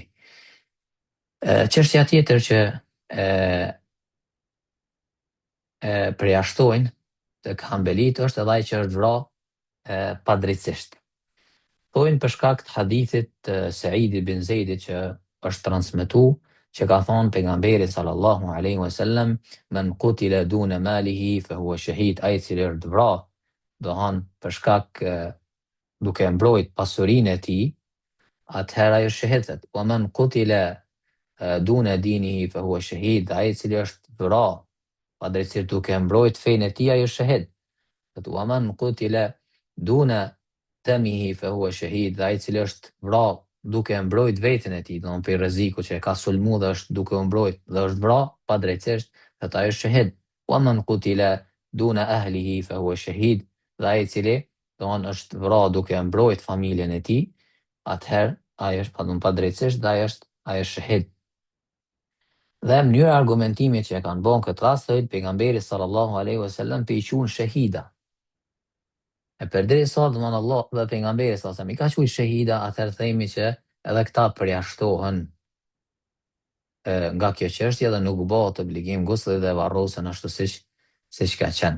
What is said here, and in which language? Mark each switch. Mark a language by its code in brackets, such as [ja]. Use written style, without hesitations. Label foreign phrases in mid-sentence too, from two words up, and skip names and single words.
[sq] Çështja tjetër që përjashtojnë tek Hanbelit është edhe ai që është vrarë padrejtisht. Thojnë për shkak të hadithit të Saidi bin Zeidit që është transmetuar, që ka thonë pejgamberi [ar] صلى الله عليه وسلم, من قتل دون ماله فهو شهيد, [sq] ai cili është vrarë, do han për shkak duke mbrojt pasurinë e tij, atëherë ai është shahid. [ar] ومن قتل دون دينه فهو شهيد, [sq] ai cili është vrarë padrejtisht duke mbrojt fenë e tij, ai është shahid. [ar] ومن قتل دون دمه فهو شهيد, [sq] dhe ai cili është vrarë duke mbrojt veten e tij, domthonë për rreziku që e ka sulmu dhe është duke u mbrojt dhe është vrarë padrejtisht, atë ai është shahid. [ar] ومن قتل دون أهله فهو شهيد, [sq] dhe ai cili domthonë është vrarë duke mbrojt familjen e tij, atëherë ai është padrejtisht dhe ai është shahid. Dhe mënyra e argumentimit që e kanë bën këtë rast, pejgamberi [ar] صلى الله عليه وسلم [sq] pe i quajnë shahida. E përderisa domthonë Allah dhe pejgamberi [ar] صلى الله عليه وسلم [sq] i ka quajtur shahida, atëherë themi që edhe këta përjashtohen nga kjo çështje dhe nuk bëhet obligim gusli dhe varrosen ashtu siç ka qenë.